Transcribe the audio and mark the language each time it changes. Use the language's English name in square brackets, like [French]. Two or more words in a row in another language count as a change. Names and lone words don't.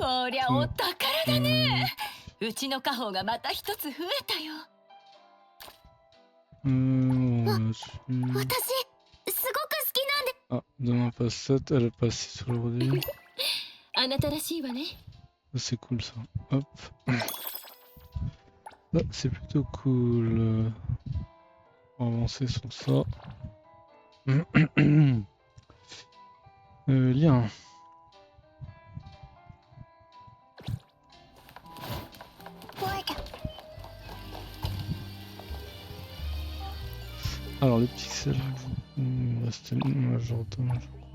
[Japanese] こりゃお宝だね。うちの家宝がまた一つ増えたよ。 [French] on va dessus. [Japanese] 私すごく好きなんで。 [French] Ah, demain passe 7, elle passe 6 aujourd'hui. [Japanese] あなたらしいわね。 [French] C'est cool ça. Hop. Ah, c'est plutôt cool. On va avancer sur ça. Lien. Alors le pixel, il me restait majordome, je crois.